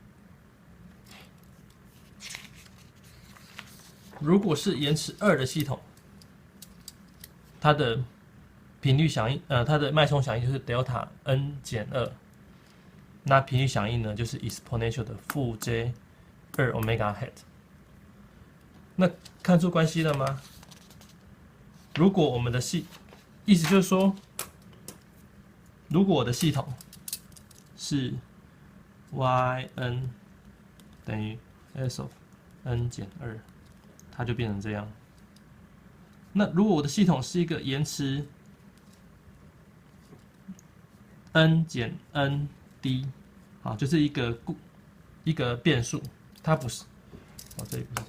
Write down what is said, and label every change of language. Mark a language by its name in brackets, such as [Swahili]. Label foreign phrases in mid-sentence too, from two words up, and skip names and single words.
[Chinese] 如果是延遲2的系統，它的頻率響應，它的脈衝響應就是 [English] delta n [Chinese] 減2，那頻率響應呢就是 exponential 的負 [English] j 2 omega hat。 [Chinese] 那看出關係了嗎？如果我們的意思就是說，如果我的系統是 yn 等於 [English] s of n [Chinese] 減2。它就变成這樣。那如果我的系統是一個延遲 n 減 n d， 好，就是一個變數，它不是，這裡不是這樣，